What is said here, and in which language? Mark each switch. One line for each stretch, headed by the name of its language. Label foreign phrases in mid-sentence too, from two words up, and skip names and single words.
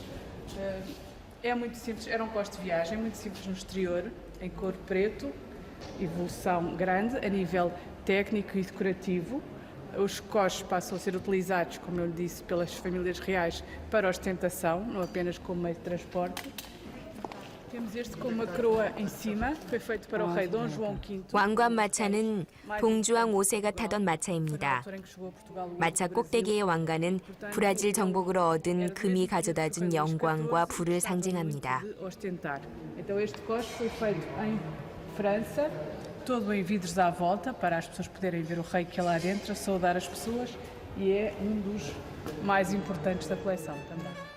Portuguese: É muito simples, era coche de viagem, muito simples no exterior, em cor preto, evolução grande a nível técnico e decorativo. Os coches passam a ser utilizados, como eu lhe disse, pelas famílias reais para ostentação, não apenas como meio de transporte. Temos este com uma coroa em cima, foi feito para o rei Dom João V.
Korean: 왕관 마차는 동주왕 5세가 타던 마차입니다. 마차 꼭대기의 왕관은 브라질 정복으로 얻은 금이 가져다준 영광과 부를 상징합니다.
Portuguese: Então este coche foi feito em França, todo em vidros à volta para as pessoas poderem ver o rei que é lá dentro, saudar as pessoas, e é dos mais importantes da coleção também.